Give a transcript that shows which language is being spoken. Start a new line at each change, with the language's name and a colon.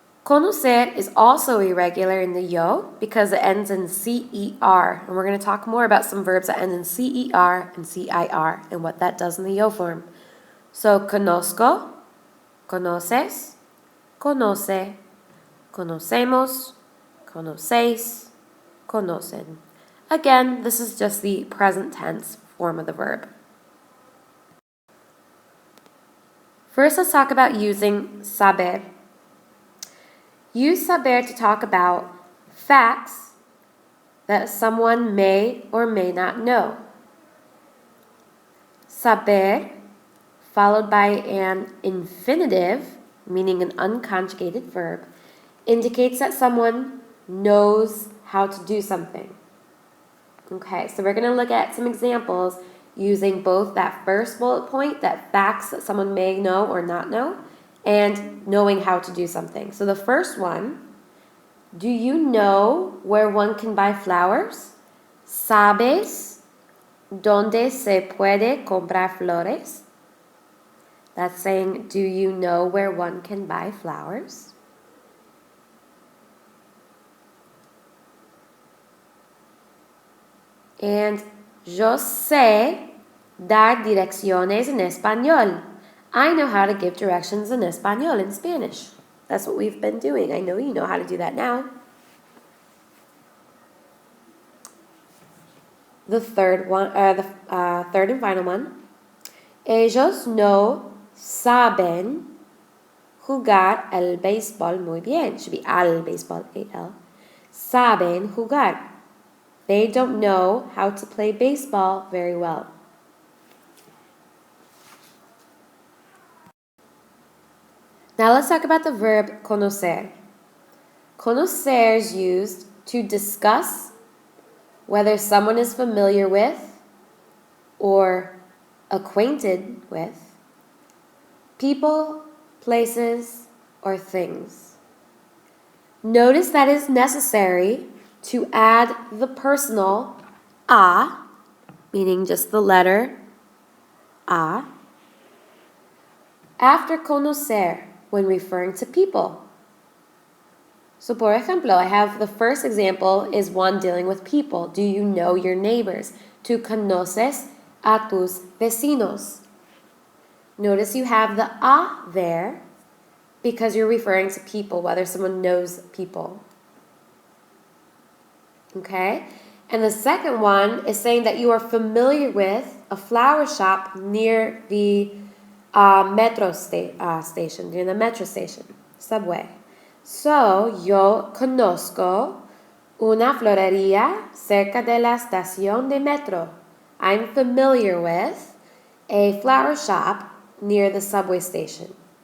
English: Conocer is also irregular in the yo because it ends in CER. And we're going to talk more about some verbs that end in CER and CIR and what that does in the yo form.
Spanish: So, conozco, conoces, conoce, conocemos, conocéis, conocen.
English: Again, this is just the present tense form of the verb. First, let's talk about using saber. Use saber to talk about facts that someone may or may not know. Saber, followed by an infinitive, meaning an unconjugated verb, indicates that someone knows how to do something. Okay, so we're going to look at some examples using both that first bullet point, that facts that someone may know or not know, and knowing how to do something. So the first one, do you know where one can buy flowers?
Spanish: ¿Sabes dónde se puede comprar flores?
English: That's saying, do you know where one can buy flowers?
Spanish: And yo sé dar direcciones en español.
English: I know how to give directions in español, in Spanish. That's what we've been doing. I know you know how to do that now. The third and final one.
Spanish: Ellos no saben jugar el béisbol muy bien.
English: It should be
Spanish: al béisbol, A-L. Saben jugar.
English: They don't know how to play baseball very well. Now let's talk about the verb conocer. Conocer is used to discuss whether someone is familiar with or acquainted with people, places, or things. Notice that it is necessary to add the personal a, meaning just the letter a, after conocer when referring to people. So,
Spanish: por ejemplo,
English: I have the first example is one dealing with people. Do you know your neighbors?
Spanish: Tú conoces a tus vecinos.
English: Notice you have the a there because you're referring to people, whether someone knows people. Okay? And the second one is saying that you are familiar with a flower shop near the metro station, near the metro station, subway.
Spanish: So, yo conozco una florería cerca de la estación de metro.
English: I'm familiar with a flower shop near the subway station.